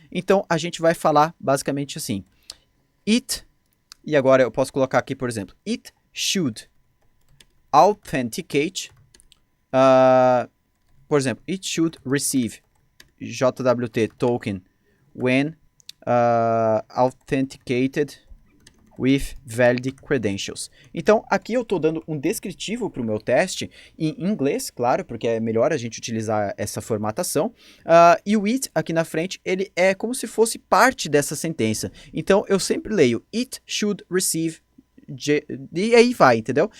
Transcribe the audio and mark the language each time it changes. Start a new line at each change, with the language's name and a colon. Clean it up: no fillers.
Portuguese: Então a gente vai falar basicamente assim: it, e agora eu posso colocar aqui, por exemplo,
English: it should authenticate,
Portuguese: por exemplo,
English: it should receive JWT token when authenticated with valid credentials.
Portuguese: Então, aqui eu estou dando um descritivo para o meu teste em inglês, claro, porque é melhor a gente utilizar essa formatação. E o it aqui na frente, ele é como se fosse parte dessa sentença. Então, eu sempre leio
English: it should receive
Portuguese: e aí vai, entendeu?